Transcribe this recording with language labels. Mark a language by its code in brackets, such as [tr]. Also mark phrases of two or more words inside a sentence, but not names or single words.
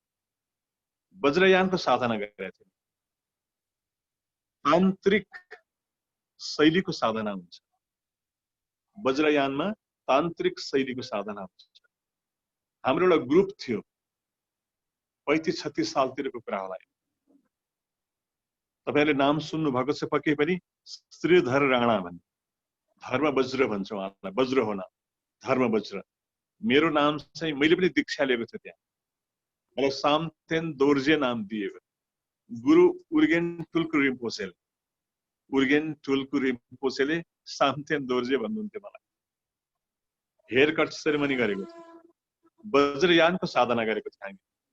[ne] वज्रयानको साधना गरेका थिए। तान्त्रिक शैलीको साधना हुन्छ वज्रयानमा, तान्त्रिक शैलीको साधना हुन्छ। हाम्रो एउटा ग्रुप थियो 35-36 सालतिरको कुरा होला। तपाईहरुले नाम सुन्नु भएको छ पक्कै पनि, श्रीधर राणा भन्ने। धर्म वज्र भन्छ उहाँलाई, वज्र हो नाम, धर्म वज्र। मेरो नाम चाहिँ मैले पनि दीक्षा लिएको थिएँ त्यहाँ। मलाई सामथेन दोर्जे नाम दिएको। गुरु उर्गेन टुल्कु रिम्पोछेले सामथेन दोर्जे भन्नुहुन्थ्यो मलाई। हेयर कट सेरेमनी गरेको थियो, वज्रयानको साधना गरेको थियो हामी।